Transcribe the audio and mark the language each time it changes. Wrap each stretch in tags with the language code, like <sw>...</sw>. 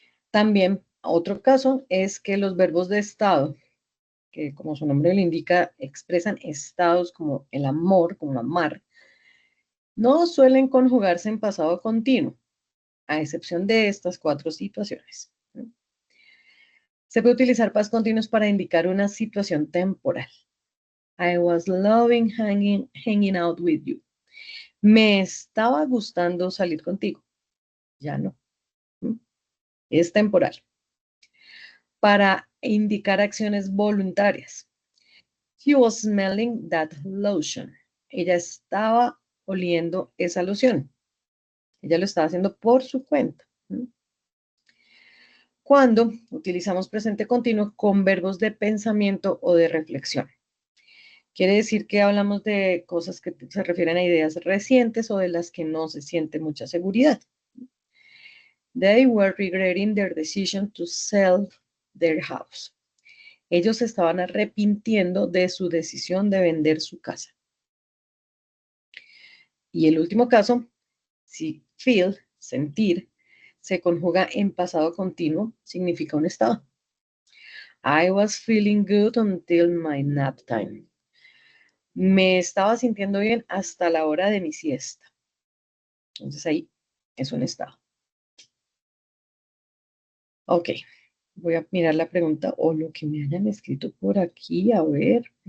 <es>También, otro caso es que los verbos de estado, que como su nombre lo indica, expresan estados como el amor, como amar, no suelen conjugarse en pasado continuo, a excepción de estas cuatro situaciones. Se puede utilizar past continuous para indicar una situación temporal.</es> <en>I was loving hanging out with you.</en> <es>Me estaba gustando salir contigo. Ya no. Es temporal. para indicar acciones voluntarias.</es> <en>He was smelling that lotion.</en> <es>Ella estaba oliendo esa loción. Ella lo estaba haciendo por su cuenta. Cuando utilizamos presente continuo con verbos de pensamiento o de reflexión. Quiere decir que hablamos de cosas que se refieren a ideas recientes o de las que no se siente mucha seguridad.</es> <en>They were regretting their decision to sell their house.</en> <es>Ellos se estaban arrepintiendo de su decisión de vender su casa. Y el último caso, si feel, sentir, se conjuga en pasado continuo, significa un estado.</es> <en>I was feeling good until my nap time.</en> <es>Me estaba sintiendo bien hasta la hora de mi siesta. Entonces ahí es un estado. Ok, voy a mirar la pregunta o lo que me hayan escrito por aquí, a ver.</es>